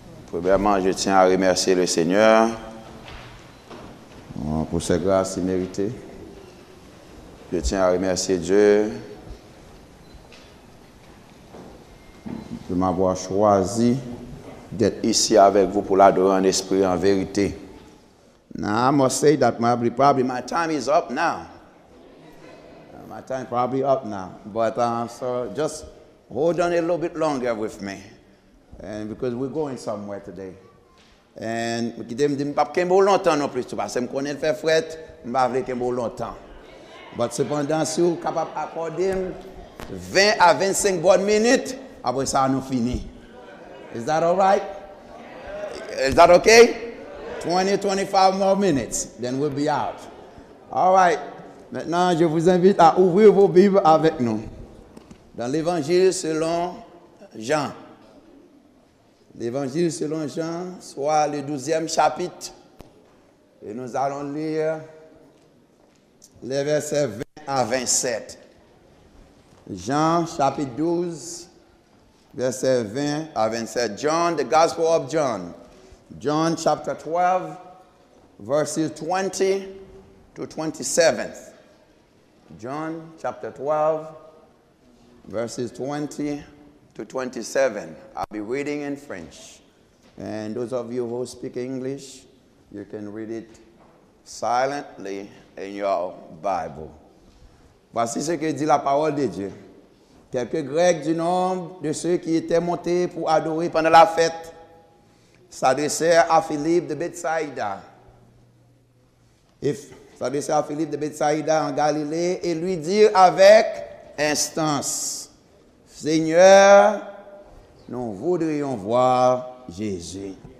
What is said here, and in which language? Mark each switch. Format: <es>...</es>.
<fr>Premièrement, je tiens à remercier le Seigneur pour ses grâces imméritées. Je tiens à remercier Dieu de m'avoir choisi d'être ici avec vous pour l'adorer en esprit et en vérité.</fr> <en>Now, I must say that probably my time is up now. My time probably up now. But so just hold on a little bit longer with me. And because we're going somewhere today.</en> <fr>And je ne dis pas qu'il y a longtemps non plus. Parce que je connais le fait fret, je ne vais pas qu'il y ait longtemps. Mais cependant, si vous êtes capable d'accorder 20 à 25 bonnes minutes, après ça, nous finissons.</fr> <en>Is that all right? Is that okay? 20-25 more minutes, then we'll be out. All right.</en> <fr>Maintenant, je vous invite à ouvrir vos Bibles avec nous. Dans l'Évangile selon Jean. L'Évangile selon Jean, soit le 12e chapitre. Et nous allons lire les versets 20 à 27. Jean, chapitre 12, versets 20 à 27.</fr> <en>John, the Gospel of John. John chapter 12, verses 20 to 27. John chapter 12, verses 20 to 27. I'll be reading in French. And those of you who speak English, you can read it silently in your Bible.</en> <fr>Voici ce que dit la parole de Dieu. Quelques Grecs du nombre de ceux qui étaient montés pour adorer pendant la fête s'adressèrent à Philippe de Bethsaïda. S'adressèrent à Philippe de Bethsaïda en Galilée et lui dirent avec instance: Seigneur, nous voudrions voir Jésus.</fr>